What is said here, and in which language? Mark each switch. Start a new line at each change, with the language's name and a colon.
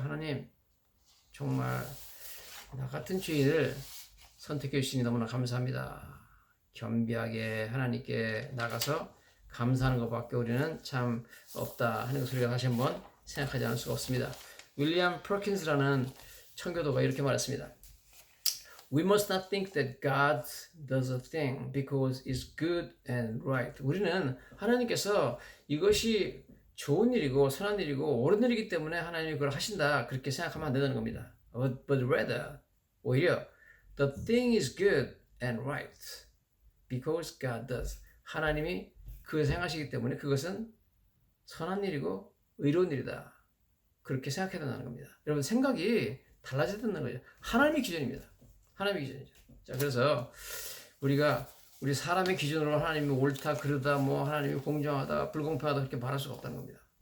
Korean: 하나님, 정말 나 같은 죄인을 선택해 주시니 너무나 감사합니다. 겸비하게 하나님께 나가서 감사하는 것밖에 우리는 참 없다 하는 것을 우리가 다시 한번 생각하지 않을 수가 없습니다. 윌리엄 퍼킨스라는 청교도가 이렇게 말했습니다.
English: We must not think that God does a thing because it's good and right.
Korean: 우리는 하나님께서 이것이 좋은 일이고 선한 일이고 옳은 일이기 때문에 하나님이 그걸 하신다, 그렇게 생각하면 안 된다는 겁니다.
English: But rather,
Korean: 오히려
English: the thing is good and right because God does.
Korean: 하나님이 그것을 행하시기 때문에 그것은 선한 일이고 의로운 일이다, 그렇게 생각해야 된다는 겁니다. 여러분, 생각이 달라져야 된다는 거죠. 하나님의 기준입니다. 하나님의 기준이죠. 자, 그래서 우리가 우리 사람의 기준으로 하나님이 옳다, 그르다, 하나님이 공정하다, 불공평하다 그렇게 말할 수가 없다는 겁니다.